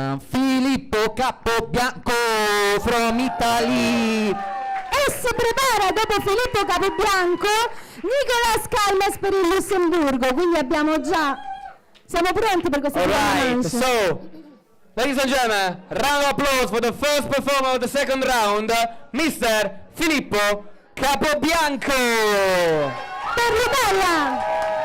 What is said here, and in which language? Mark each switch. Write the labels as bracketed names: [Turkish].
[English] Filippo Capobianco from Italy. [Italian] E si prepara dopo Filippo Capobianco Nicolas Calmes per il Lussemburgo. Quindi siamo pronti per questa manche. [English] So, ladies and gentlemen, round of applause for the first performer of the second round, Mr. Filippo Capobianco. [Italian] Per l'Italia.